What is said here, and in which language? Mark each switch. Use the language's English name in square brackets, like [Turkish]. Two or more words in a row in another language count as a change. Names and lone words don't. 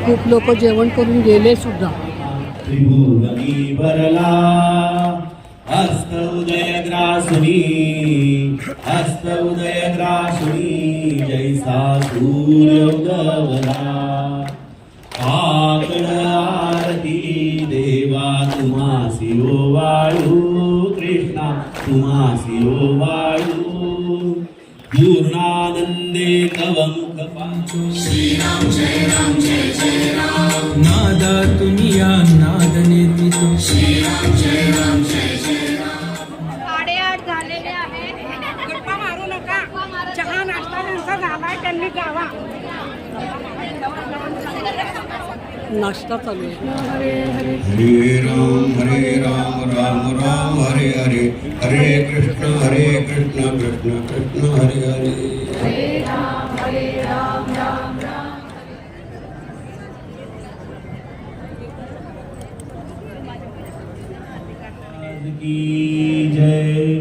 [Marathi] खूप लोक जेवण करून गेले सुद्धा. त्रिभुवनी भरला हस्त उदय ग्रासुनी, हस्त उदय ग्रासुनी, जैसा सूर्य उगवला. आकड आरती देवा तुम्हासी ओवाळू, कृष्णा तुम्हासी ओवाळू. पूर्णानंदे तव मुख पाचो, श्रीराम जय जय राम. नादा तुम्ही या नाद निर्मितो, श्रीराम जय राम. 8:30 झालेले आहे. गप्पा मारू नका. चहा नाश्ता त्यांचा झालाय, त्यांनी जावा. नाश्ता चालू आहे. [Sanskrit] हरे राम राम राम हरे हरे, हरे कृष्ण कृष्ण कृष्ण हरे हरे. हरे राम राम राम. [Marathi] की जय.